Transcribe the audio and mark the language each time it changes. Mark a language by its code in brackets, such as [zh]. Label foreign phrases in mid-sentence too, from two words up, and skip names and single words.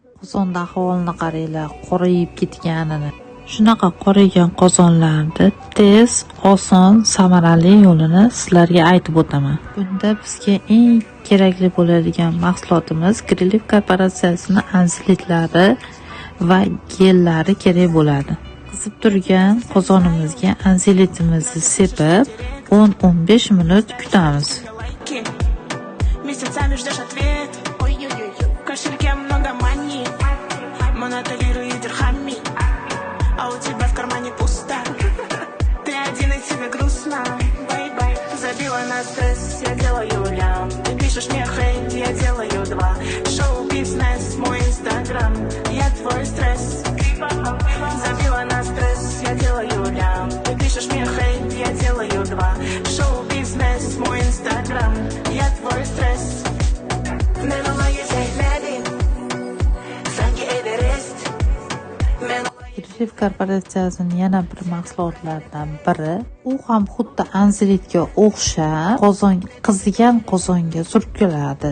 [uz] Qozonda ahvolini qaranglar, qorayib ketganini. Shunaqa qorigan qozonlarni tez, oson, samarali yo'lini sizlarga aytib o'taman. Bunda bizga eng kerakli bo'ladigan mahsulotimiz Grilliv korporatsiyasining anzilitlari va gellari kerak bo'ladi. Qizib turgan qozonimizga anzilitimizni sepib 10-15 minut kutamiz. [ru] Месяцами ждешь ответ. Ой-ой-ой, в кошельке много мани. Монета лиры и дирхами. А у тебя в кармане пусто. Ты один и тебе грустно. Бай-бай, забила на стресс, я делаю лям. Ты пишешь мне хейт, я делаю два. Шоу-бизнес, мой инстаграм. Я твой стресс. Забила на стресс, я делаю лям. Ты пишешь мне хейт, я делаю два. Шоу-бизнес, мой инстаграм. Я твой стресс. [uz] Grilliv korporatsiyasining yana bir mahsulotlaridan biri, u ham xuddi anzilitga o'xshab qizigan qozonga surkaladi.